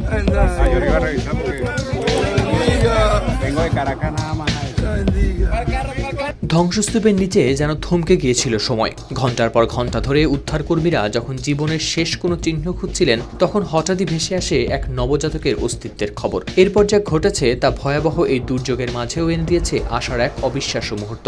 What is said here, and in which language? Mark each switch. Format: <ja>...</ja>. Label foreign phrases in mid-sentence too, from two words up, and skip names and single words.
<es>Ah, yo iba a revisar porque vengo de Caracas nada más.</es> <bn>ধ্বংসস্তূপের নিচে যেন থমকে গিয়েছিল সময়। ঘন্টার পর ঘন্টা ধরে উদ্ধারকর্মীরা যখন জীবনের শেষ কোনো চিহ্ন খুঁজছিলেন, তখন হঠাৎই ভেসে আসে এক নবজাতকের অস্তিত্বের খবর। এরপর যা ঘটেছে তা ভয়াবহ এই দুর্যোগের মাঝেও এনে দিয়েছে আশার এক অবিশ্বাস্য মুহূর্ত।</bn>